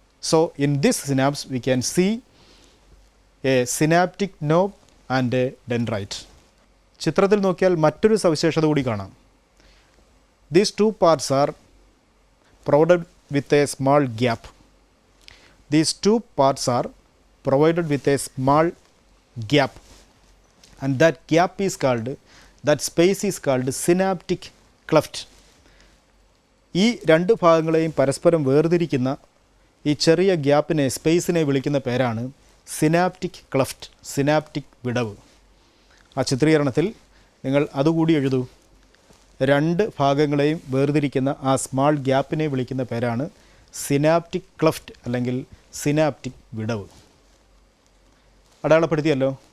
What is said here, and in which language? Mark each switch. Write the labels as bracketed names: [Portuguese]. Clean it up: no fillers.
[English] So in this synapse we can see a synaptic knob and a dendrite. [Malayalam] ചിത്രത്തിൽ നോക്കിയാൽ മറ്റൊരു സവിശേഷത കൂടി കാണാം. [English] These two parts are provided with a small gap. These two parts are provided with a small gap, and that gap is called, that space is called synaptic cleft. [Malayalam] ഈ രണ്ട് ഭാഗങ്ങളെയും പരസ്പരം വേർതിരിക്കുന്ന ഈ ചെറിയ ഗ്യാപ്പിനെ, സ്പേസിനെ വിളിക്കുന്ന പേരാണ് സിനാപ്റ്റിക് ക്ലഫ്റ്റ്, സിനാപ്റ്റിക് വിടവ്. ആ ചിത്രീകരണത്തിൽ നിങ്ങൾ അതുകൂടി എഴുതൂ. രണ്ട് ഭാഗങ്ങളെയും വേർതിരിക്കുന്ന ആ സ്മാൾ ഗ്യാപ്പിനെ വിളിക്കുന്ന പേരാണ് സിനാപ്റ്റിക് ക്ലഫ്റ്റ് അല്ലെങ്കിൽ സിനാപ്റ്റിക് വിടവ്. അടയാളപ്പെടുത്തിയല്ലോ.